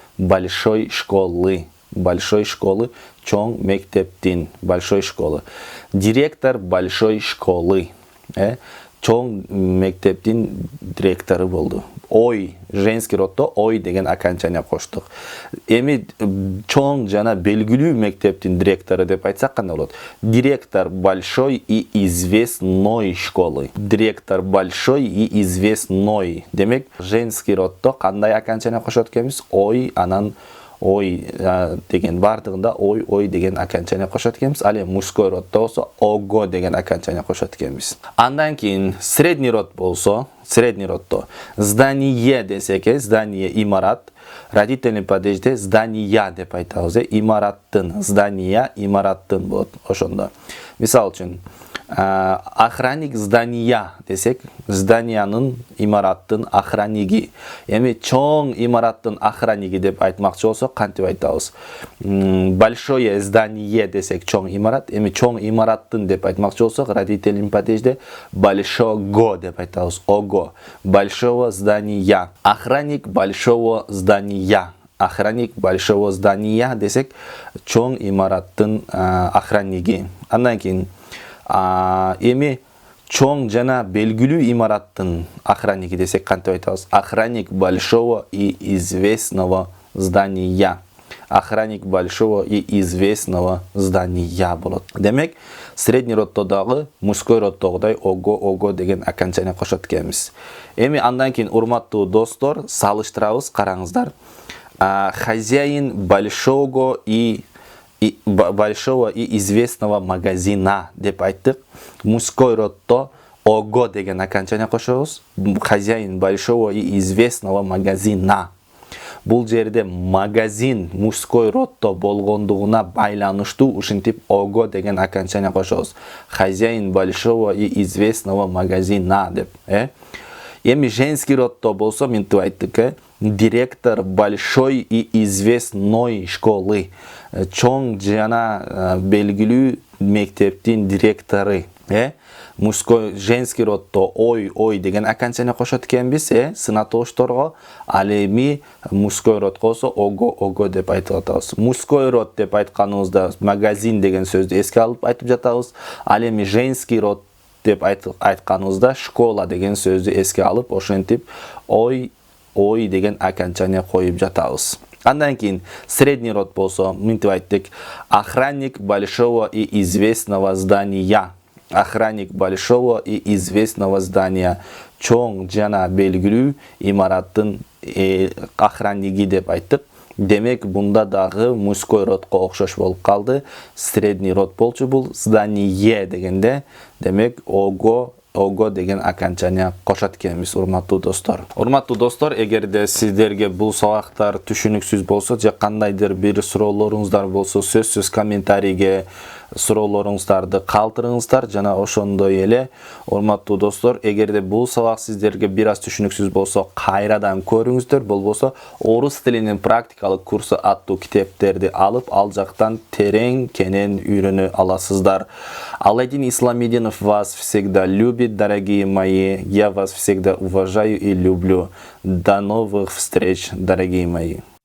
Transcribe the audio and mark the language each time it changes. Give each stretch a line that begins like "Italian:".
Russian: Большой школы, большой школы,
Kyrgyz: чоң мектептин,
Russian: большой школы. Директор большой школы,
Kyrgyz: чоң мектептин директору болду. Ой, женский роддо ой деген окончание коштук. Эми чоң жана белгилүү мектептин директору деп айтсак кандай болот?
Russian: Директор большой и известной школы. Директор большой и известной.
Kyrgyz: Демек, женский роддо кандай окончание кошот экенбиз? Ой, анан ой деген бардыгында ой деген окончание кошот экенбиз. Ал эми мужской роддо болсо ого деген окончание кошот экенбиз. Андан кийин средний род болсо, средний роддо здание десек, здание имарат, родительный падежде здания деп айтабыз, имараттын, здания имараттын болот ошондо. Мисал үчүн, охранник здания десек, зданиянын, имараттын охранниги. Эми чоң имараттын охранниги деп айтмакчы болсок, кантип айтабыз? Большое здание десек, чоң имарат. Эми чоң имараттын деп айтмакчы болсок, родительный падежде большого деп айтабыз. Ого.
Russian: Большого здания. Охранник большого здания. Охранник большого здания
Kyrgyz: десек, чоң имараттын охранниги. Андан кийин эми чоң жана белгилүү имараттын охранники десек кантип айтабыз?
Russian: Охранник большого и известного здания. Охранник большого и известного здания болот.
Kyrgyz: Демек, средний роддо дагы мужской роддогудай ого деген окончание кошот экенбиз. Эми андан кийин, урматтуу достор, салыштырабыз, караңыздар.
Russian: Хозяин большого и известного магазина
Kyrgyz: деп айттык. Мужской роддо ого деген окончание кошобуз.
Russian: Хозяин большого и известного магазина.
Kyrgyz: Бул жерде магазин мужской роддо болгондугуна байланыштуу ушинтип ого деген окончание кошобуз.
Russian: Хозяин большого и известного магазина деп.
Kyrgyz: Эми женский роддо болсо, мынтип айттык,
Russian: директор большой и известной школы.
Kyrgyz: Чоң жана белгилүү мектептин директору. Мужской, женский роддо ой деген окончание кошот экенбиз, сынатошторго. Ал эми мужской род болсо ого деп айтып атабыз. Мужской род деп айтканыбызда магазин деген сөздү эске алып айтып жатабыз. Ал эми женский род деп айтканыбызда школа деген сөздү эске алып, ошентип ой ой деген окончание коюп жатабыз. Андан кийин средний род болсо мынтип айттык:
Russian: охранник большого и известного здания. Охранник большого и известного здания.
Kyrgyz: Чоң жана белгилүү имараттын охранниги деп айттык. Демек бунда дагы мужской родко окшош болуп калды. Средний род болчу бул. Здание дегенде демек ого деген окончание кошот экенбиз, урматтуу достор. Урматтуу достор, эгерде сиздерге бул сабактар түшүнүксүз болсо же кандайдыр бир суроолоруңуздар болсо, сөзсүз комментарийге суроолоруңуздарды калтырыңыздар. Жана ошондой эле урматтуу достор, эгерде бул сабак сиздерге бир аз түшүнүксүз болсо, кайрадан көрүңүздөр. Болбосо орус тилинин практикалык курсу аттуу китептерди алып, ал жактан терең кенен үйрөнө аласыздар.
Russian: Аладдин Исламидинов вас всегда любит, дорогие мои. Я вас всегда уважаю и люблю. До новых встреч, дорогие мои.